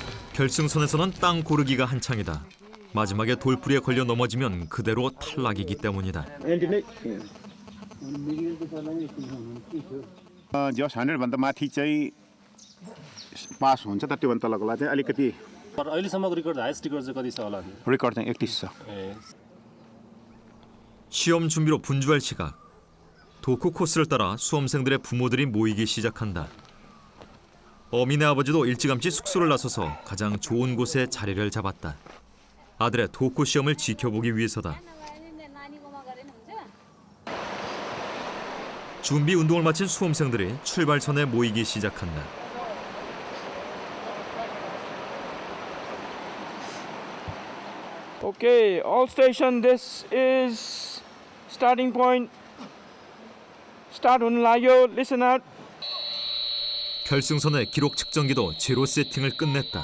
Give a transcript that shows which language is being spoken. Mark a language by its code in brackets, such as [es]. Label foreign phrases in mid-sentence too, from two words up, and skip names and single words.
[ko] 결승선에서는 땅 고르기가 한창이다. 마지막에 돌부리에 걸려 넘어지면 그대로 탈락이기 때문이다. [ne] जस 100भन्दा माथि चाहिँ पास हुन्छ त त्योभन्दा तलको लागि चाहिँ अलिकति अहिलेसम्मको रिकर्ड [en] highest record [ne] चाहिँ कति छ होला? रिकर्ड चाहिँ 31 छ. [ko] 시험 준비로 분주할 시각. 도코 코스를 따라 수험생들의 부모들이 모이기 시작한다. 어민의 아버지도 일찌감치 숙소를 나서서 가장 좋은 곳에 자리를 잡았다. 아들의 도코 시험을 지켜보기 위해서다. 준비 운동을 마친 수험생들이 출발선에 모이기 시작한다. [en] Okay, all station, this is starting point. [ne] Start हुन लाग्यो. [en] Listen up. [ko] 결승선의 기록 측정기도 제로 세팅을 끝냈다.